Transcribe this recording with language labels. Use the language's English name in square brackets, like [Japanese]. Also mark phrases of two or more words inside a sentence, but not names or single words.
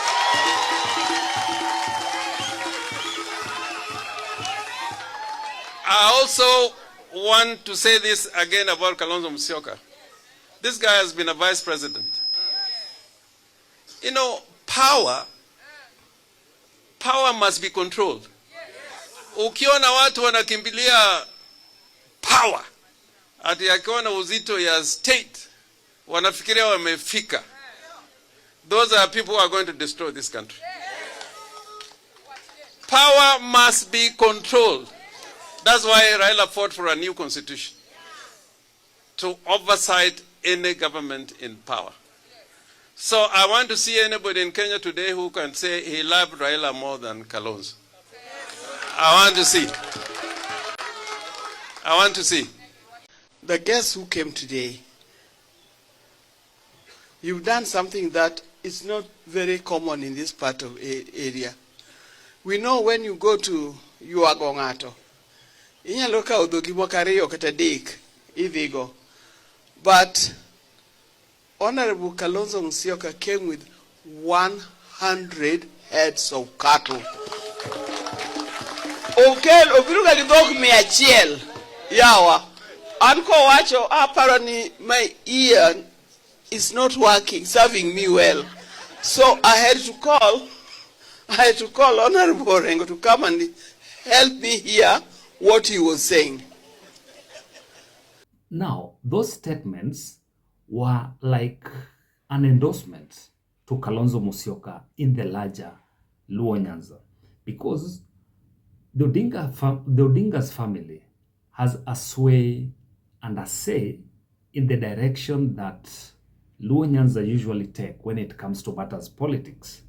[English] I also want to say this again about Kalonzo Musyoka. This guy has been a vice president. You know, power must be controlled. Ukiona watu wanakimbilia power, ati akiona uzito ya state, wanafikiria wamefika. Those are people who are going to destroy this country. Power must be controlled. That's why Raila fought for a new constitution to oversight any government in power. So I want to see anybody in Kenya today who can say he loved Raila more than Kalonzo. I want to see. I want to see. The guests who came today, you've done something that is not very common in this part of area. We know when you go to [Luo (Kenya and Tanzania)] Yuagongato, inyalo kawo dhogi moko ariyo kata adek idhigo. [English] But Honorable Kalonzo Musyoka came with 100 heads of cattle. [Luo (Kenya and Tanzania)] Obiruga gi dhok 100 yawa. Anko wacho [English] apparently my ear is not working, serving me well. So I had to call Honorable Orengo to come and help me hear what he was saying. Now, those statements were like an endorsement to Kalonzo Musyoka in the larger Luo Nyanza, because the Odinga's family has a sway and a say in the direction that Luo Nyanza usually take when it comes to matters politics.